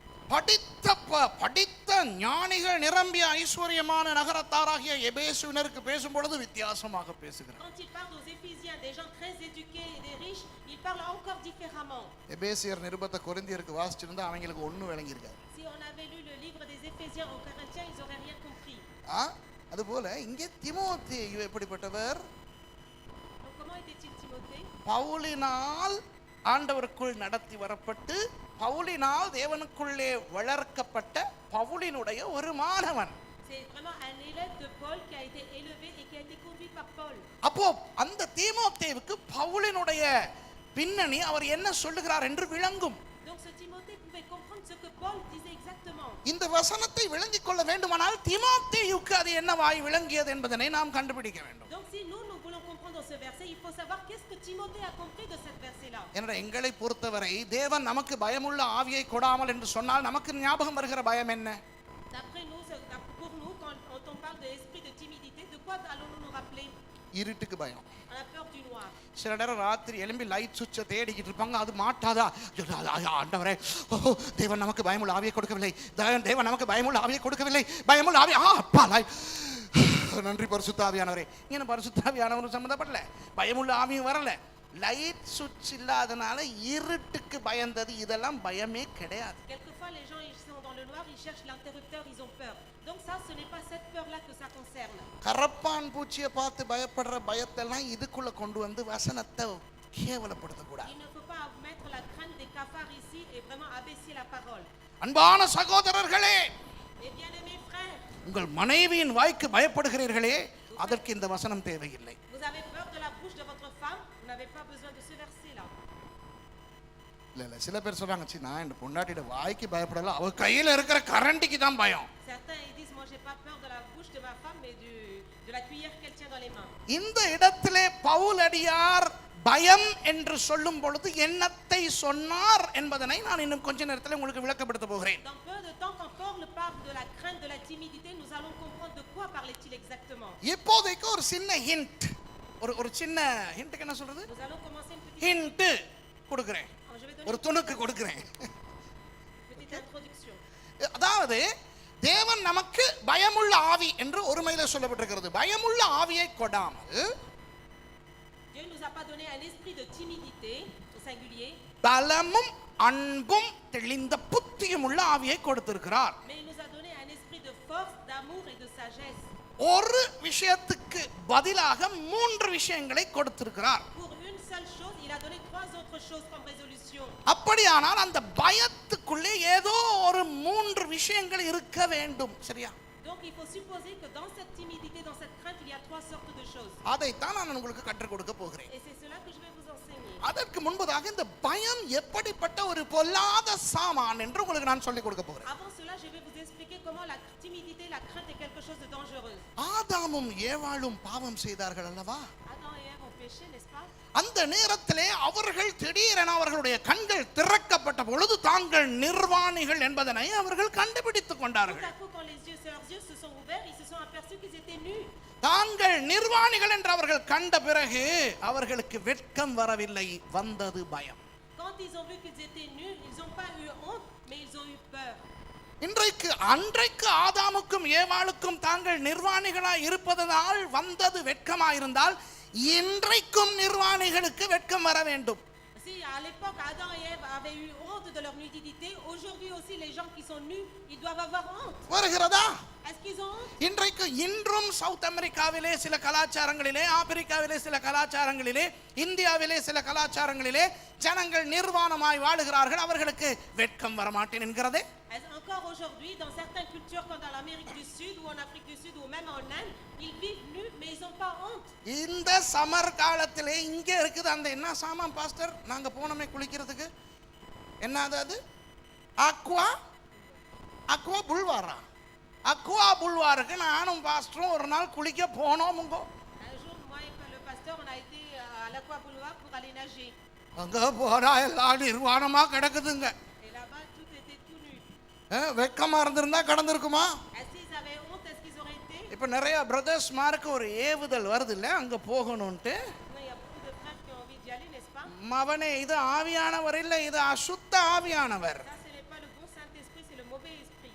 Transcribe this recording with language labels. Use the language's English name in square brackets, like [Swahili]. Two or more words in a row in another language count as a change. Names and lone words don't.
[Tamil] படித்த ஞானிகள் நிரம்பிய ஐஸ்வர்யமான நகரத்தாராகிய எபேசுவினருக்கு பேசும் பொழுது வித்தியாசமாக பேசுகிறார். [French] Quand il parle aux Éphésiens, des gens très éduqués et des riches, il parle encore différemment. [Tamil] எபேசியர் நிருபத்தை கொரிந்தியருக்கு வாசிச்சிருந்தா அவங்களுக்கு ஒண்ணும் விளங்கி இருக்காது. [French] Si on avait lu le livre des Éphésiens aux Corinthiens, ils auraient rien compris. [Tamil] அதுபோல இங்கே தீமோத்தேயு எப்படிப்பட்டவர்? [French] Donc comment était-il Timothée? [Tamil] பவுலினால் ஆண்டவருக்குள் நடத்தி வரப்பட்டு பவுலினால் தேவனுக்குள்ளே வளர்க்கப்பட்ட பவுலினுடைய ஒரு மாணவன். [French] C'est vraiment un élève de Paul qui a été élevé et qui a été conduit par Paul. [Tamil] அப்போ அந்த தீமோத்தேயுக்கு பவுலினுடைய பின்னணி அவர் என்ன சொல்லுகிறார் என்று விளங்கும். [French] Donc ce Timothée pouvait comprendre ce que Paul disait exactement. [Tamil] இந்த வசனத்தை விளங்கிக் கொள்ள வேண்டுமானால் தீமோத்தேயுக்கு அது என்னவாய் விளங்கியது என்பதனை நாம் கண்டுபிடிக்க வேண்டும். [French] Donc si nous voulons comprendre ce verset, il faut savoir qu'est-ce que Timothée a compris de cette verset-là. [Tamil] என்ற எங்களை பொறுத்தவரை தேவன் நமக்கு பயமுள்ள ஆவியை கொடாமல் என்று சொன்னால் நமக்கு ஞாபகம் வருகிற பயம் என்ன? [French] D'après nous, pour nous, quand on parle de l'esprit de timidité, de quoi allons-nous nous rappeler? [Tamil] இருட்டுக்கு பயம். [French] On a peur du noir. [Tamil] சில நேரம் ராத்திரி எழும்பி [English] light switch [Tamil] தேடிக்கிட்டு இருப்பாங்க, அது மாட்டாதா? ஆண்டவரே, தேவன் நமக்கு பயமுள்ள ஆவியை கொடுக்கவில்லை, தேவன் நமக்கு பயமுள்ள ஆவியை கொடுக்கவில்லை, பயமுள்ள ஆவி அப்பா நன்றி பரிசுத்த ஆவியானவரே. இங்கே பரிசுத்த ஆவியானவரும் சம்மந்தப்படல, பயமுள்ள ஆவியும் வரல, [English] light switch [Tamil] இல்லாதனால இருட்டுக்கு பயந்தது, இதெல்லாம் பயமே கிடையாது. [French] Quelquefois les gens ils sont dans le noir, ils cherchent l'interrupteur, ils ont peur. Donc ça ce n'est pas cette peur là que ça concerne. [Tamil] கரப்பான் பூச்சியை பார்த்து பயப்படுற பயத்தெல்லாம் இதுக்குள்ள கொண்டு வந்து வசனத்தை கேவலப்படுத்த கூடாது. [French] Il ne faut pas mettre la crainte des cafards ici et vraiment abaisser la parole. [Tamil] அன்பான சகோதரர்களே, [French] Mes bien-aimés frères, [Tamil] உங்கள் மனைவியின் வாய்க்கு பயப்படுகிறீர்களே, அதற்கு இந்த வசனம் தேவையில்லை. [French] vous avez peur de la bouche de votre femme, vous n'avez pas besoin de ce verset là. [Tamil] இல்ல சில பேர் சொல்றாங்க, நான் இந்த பொண்டாட்டியோட வாய்க்கு பயப்படல, அவ கையில இருக்கிற கரண்டிக்கு தான் பயம். [French] Certains ils disent moi j'ai pas peur de la bouche de ma femme mais de la cuillère qu'elle tient dans les mains. [Tamil] இந்த இடத்திலே பவுலடியார் பயம் என்று சொல்லும் பொழுது என்னத்தை சொன்னார் என்பதனை நான் இன்னும் கொஞ்ச நேரத்தில் உங்களுக்கு விளக்கப்படுத்த போகிறேன். [French] Dans peu de temps, quand Paul parle de la crainte, de la timidité, nous allons comprendre de quoi parlait-il exactement. [Tamil] இப்போதைக்கு ஒரு சின்ன ஹிண்ட், ஒரு சின்ன ஹிண்ட்க்கு என்ன சொல்றது, [French] Nous allons commencer une petite [Tamil] ஹிண்ட் கொடுக்கிறேன், [French] je vais donner [Tamil] ஒரு துணுக்கு கொடுக்கிறேன். [French] une petite introduction. [Tamil] அதாவது தேவன் நமக்கு பயமுள்ள ஆவி என்று ஒருமையில சொல்லப்பட்டிருக்கிறது. பயமுள்ள ஆவியை கொடாமல் [French] Dieu nous a pas donné un esprit de timidité au singulier, [Tamil] பலமும் அன்பும் தெளிந்த புத்தியும் உள்ள ஆவியை கொடுத்திருக்கிறார். [French] mais il nous a donné un esprit de force, d'amour et de sagesse. [Tamil] ஒரு விஷயத்துக்கு பதிலாக 3 விஷயங்களை கொடுத்திருக்கிறார். [French] Pour une seule chose, il a donné 3 autres choses comme résolution. [Tamil] அப்படியானால் அந்த பயத்துக்குள்ளே ஏதோ ஒரு 3 விஷயங்கள் இருக்க வேண்டும். சரியா? [French] Donc il faut supposer que dans cette timidité, dans cette crainte, il y a 3 sortes de choses. [Tamil] அதைத்தான் நான் உங்களுக்கு கற்றுக் கொடுக்க போகிறேன். [French] Et c'est cela que je vais vous enseigner. [Tamil] அதற்கு முன்பதாக இந்த பயம் எப்படிப்பட்ட ஒரு பொல்லாத சாமான் என்று உங்களுக்கு நான் சொல்லிக் கொடுக்க போகிறேன். [French] Avant cela, je vais vous expliquer comment la timidité, la crainte est quelque chose de dangereux. [Tamil] ஆதாமும் ஏவாளும் பாவம் செய்தார்கள் அல்லவா? [French] Adam et Ève ont péché, n'est-ce pas? [Tamil] அந்த நேரத்திலே அவர்கள் திடீரென அவர்களுடைய கண்கள் திறக்கப்பட்ட பொழுது தாங்கள் நிர்வாணிகள் என்பதனை அவர்கள் கண்டுபிடித்துக் [French] Tout [Tamil] கொண்டார்கள். [French] à coup, quand leurs yeux se sont ouverts, ils se sont aperçus qu'ils étaient nus. [Tamil] தாங்கள் நிர்வாணிகள் என்று அவர்கள் கண்ட பிறகு அவர்களுக்கு வெட்கம் வரவில்லை, வந்தது பயம். [French] Quand ils ont vu qu'ils étaient nus, ils n'ont pas eu honte, mais ils ont eu peur. [Tamil] அன்றைக்கு ஆதாமுக்கும் ஏவாளுக்கும் தாங்கள் நிர்வாணிகளாய் இருப்பதனால் வந்தது வெட்கமாயிருந்தால் இன்றைக்கும் நிர்வாணிகளுக்கு வெட்கம் வர வேண்டும். [French] Si à l'époque Adam et Ève avaient eu honte de leur nudité, aujourd'hui aussi les gens qui sont nus, ils doivent avoir honte. [Tamil] வருகிறதா? [French] Est-ce qu'ils ont honte? [Tamil] இன்றும் சவுத் அமெரிக்காவிலே சில கலாச்சாரங்களிலே, ஆப்பிரிக்காவிலே சில கலாச்சாரங்களிலே, இந்தியாவிலே சில கலாச்சாரங்களிலே ஜனங்கள் நிர்வாணமாய் வாழுகிறார்கள். அவர்களுக்கு வெட்கம் வரமாட்டேன் என்கிறதே. [French] Encore aujourd'hui, dans certaines cultures comme dans l'Amérique du Sud ou en Afrique du Sud ou même en Inde, ils vivent nus mais ils n'ont pas honte. [Tamil] இந்த சமர் காலத்திலே இங்க இருக்குது அந்த என்ன சாமான் பாஸ்டர், நாங்க போனோமே குளிக்கிறதுக்கு, என்னது அது, அக்வா புல்வாரா, அக்வா புல்வாருக்கு நானும் பாஸ்டரும் ஒரு நாள் குளிக்க போனோமுங்க. [French] Un jour, moi et le pasteur, on a été à l'Aqua Boulevard pour aller nager. [Tamil] அங்க போனா எல்லாம் நிர்வாணமா கிடக்குதுங்க. [French] Et là-bas, tout était tout nu. [Tamil] வெக்கமா இருந்திருந்தா கடந்திருக்குமா? [French] Est-ce qu'ils avaient honte? Est-ce qu'ils auraient été? [Tamil] இப்ப நிறைய பிரதர்ஸ் மார்க்கு ஒரு ஏவுதல் வருது இல்ல, அங்க போகணும்ட்டு. [French] Non, il y a beaucoup de frères qui ont envie d'y aller, n'est-ce pas? [Tamil] மவனே, இது ஆவியானவர் இல்ல, இது அசுத்த ஆவியானவர். [French] Ça, ce n'est pas le bon Saint-Esprit, c'est le mauvais esprit.